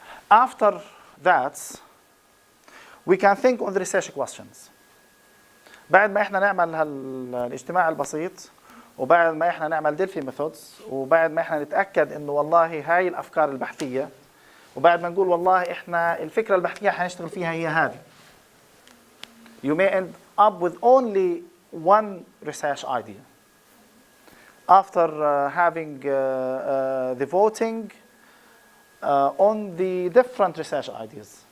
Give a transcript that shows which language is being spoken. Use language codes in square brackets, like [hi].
[en] After that we can think on the research questions. [ar] بعد ما احنا نعمل الاجتماع البسيط وبعد ما احنا نعمل ديلفي ميثودز وبعد ما احنا نتاكد انه والله هاي الافكار البحثيه وبعد ما نقول والله احنا الفكره البحثيه حنشتغل فيها هي هذه. [en] You may end up with only one research idea. After having the voting on the different research ideas.